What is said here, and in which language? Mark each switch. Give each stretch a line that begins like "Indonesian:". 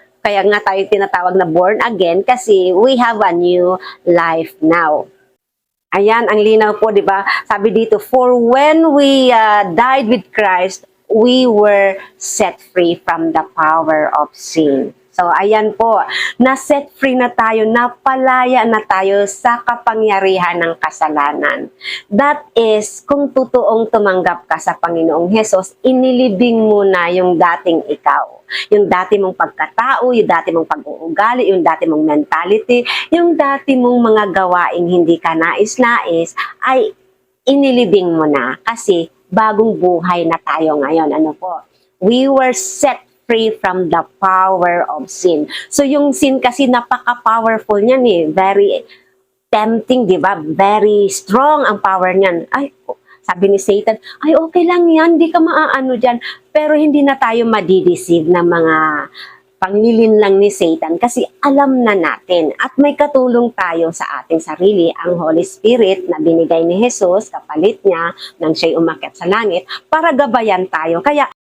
Filipino: Kaya nga tayo tinatawag na born again kasi
English: we have a new life now.
Filipino: Ayan, ang linaw po, diba? Sabi dito,
English: for when we died with Christ, we were set free from the power of sin.
Filipino: So, ayan po, na-set free na tayo, napalaya na tayo sa kapangyarihan ng kasalanan. That is, kung totoong tumanggap ka sa Panginoong Hesus, inilibing mo na yung dating ikaw. Yung dati mong pagkatao, yung dati mong pag-uugali, yung dati mong mentality, yung dati mong mga gawaing hindi ka nais-nais, ay inilibing mo na kasi bagong buhay na tayo ngayon. Ano po?
English: We were set free from the power of sin.
Filipino: So yung sin kasi napaka-powerful niyan eh.
English: Very tempting,
Filipino: di ba?
English: Very strong
Filipino: ang power niyan. Ay, sabi ni Satan, ay okay lang yan, di ka maaano dyan. Pero hindi na tayo madideceive ng mga panglilin lang ni Satan kasi alam na natin at may katulong tayo sa ating sarili, ang Holy Spirit na binigay ni Jesus, kapalit niya nang siya'y umakyat sa langit para gabayan tayo. Kaya